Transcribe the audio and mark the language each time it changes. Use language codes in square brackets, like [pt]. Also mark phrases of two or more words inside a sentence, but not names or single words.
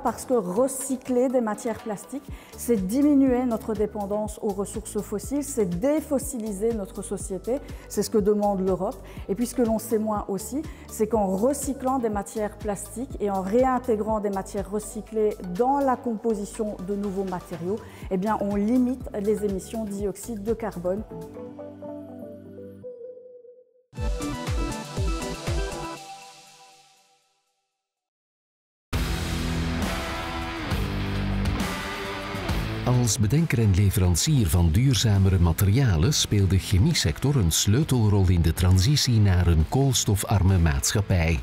[fr] Parce que recycler des matières plastiques, c'est diminuer notre dépendance aux ressources fossiles, c'est défossiliser notre société, c'est ce que demande l'Europe. Et puis ce que l'on sait moins aussi, c'est qu'en recyclant des matières plastiques et en réintégrant des matières recyclées dans la composition de nouveaux matériaux, eh bien on limite les émissions de dioxyde de carbone. [nl] Als bedenker en leverancier van duurzamere materialen speelt de chemiesector een sleutelrol in de transitie naar een koolstofarme maatschappij.